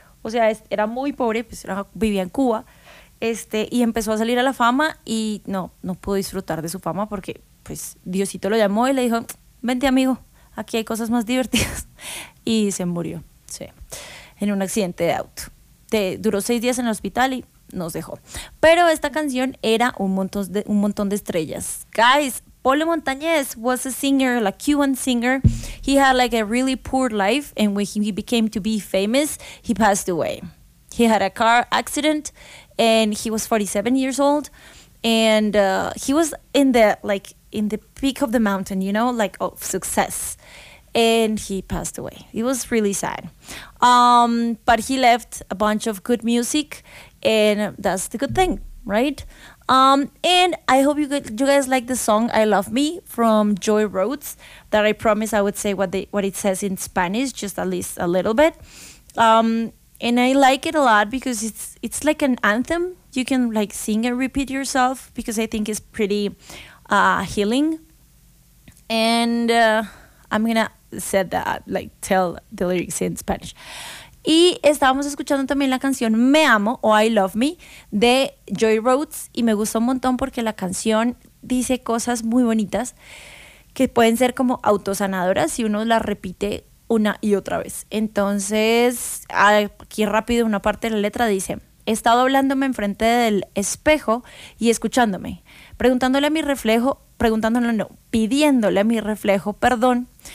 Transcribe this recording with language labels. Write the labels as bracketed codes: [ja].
[es] O sea, era muy pobre, pues vivía en Cuba, y empezó a salir a la fama y no pudo disfrutar de su fama porque pues Diosito lo llamó y le dijo, vente amigo, aquí hay cosas más divertidas. Y se murió, sí, en un accidente de auto. Duró 6 días en el hospital y nos dejó. Pero esta canción era un montón de estrellas. [en] Guys, Polo Montañez was a singer, a Cuban singer. He had like a really poor life, and when he became to be famous, he passed away. He had a car accident, and he was 47 years old, and he was in the in the peak of the mountain, you know, like of success, and he passed away. It was really sad, but he left a bunch of good music, and that's the good thing, right? And I hope you guys like the song "I Love Me" from Joy Rhodes. That I promise I would say what it says in Spanish, just at least a little bit. And I like it a lot because it's like an anthem. You can like sing and repeat yourself because I think it's pretty healing. And I'm gonna say that, like tell the lyrics in Spanish. [es] Y estábamos escuchando también la canción Me Amo o I Love Me de Joy Rhodes, y me gustó un montón porque la canción dice cosas muy bonitas que pueden ser como autosanadoras si uno las repite una y otra vez. Entonces, aquí rápido una parte de la letra dice: he estado hablándome enfrente del espejo y escuchándome, pidiéndole a mi reflejo perdón.